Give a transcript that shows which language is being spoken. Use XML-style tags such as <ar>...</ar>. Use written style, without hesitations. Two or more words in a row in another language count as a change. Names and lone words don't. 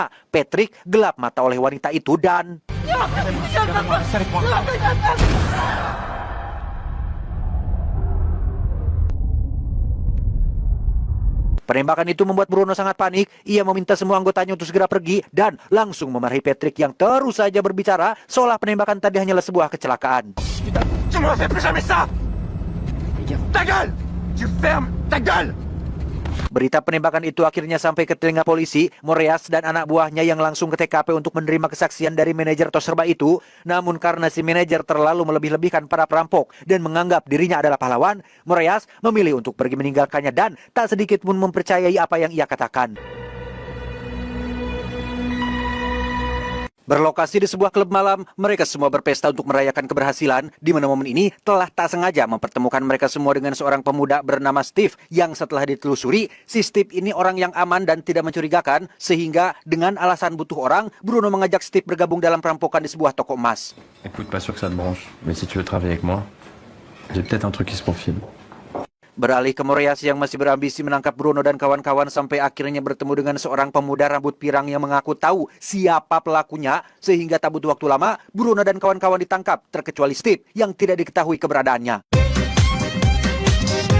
<id>Patrick gelap mata oleh wanita itu dan... Penembakan itu membuat Bruno sangat panik. Ia meminta semua anggotanya untuk segera pergi dan langsung memarahi Patrick yang terus saja berbicara seolah penembakan tadi hanyalah sebuah kecelakaan.</id> <fr>Tu me refais plus jamais ça. Ta gueule. Tu fermes ta gueule.</fr> <id>Berita penembakan itu akhirnya sampai ke telinga polisi. Moreas dan anak buahnya yang langsung ke TKP untuk menerima kesaksian dari manajer tos serba itu. Namun karena si manajer terlalu melebih-lebihkan para perampok dan menganggap dirinya adalah pahlawan, Moreas memilih untuk pergi meninggalkannya dan tak sedikit pun mempercayai apa yang ia katakan. Berlokasi di sebuah klub malam, mereka semua berpesta untuk merayakan keberhasilan, di mana momen ini telah tak sengaja mempertemukan mereka semua dengan seorang pemuda bernama Steve, yang setelah ditelusuri, si Steve ini orang yang aman dan tidak mencurigakan, sehingga dengan alasan butuh orang, Bruno mengajak Steve bergabung dalam perampokan di sebuah toko emas.</id> <fr>Écoute, pas sûr que ça te branche, mais si tu veux travailler avec moi, j'ai peut-être un truc qui se profile.</fr> <id>Beralih ke Moreas yang masih berambisi menangkap Bruno dan kawan-kawan sampai akhirnya bertemu dengan seorang pemuda rambut pirang yang mengaku tahu siapa pelakunya, sehingga tak butuh waktu lama Bruno dan kawan-kawan ditangkap, terkecuali Steve yang tidak diketahui keberadaannya.</id>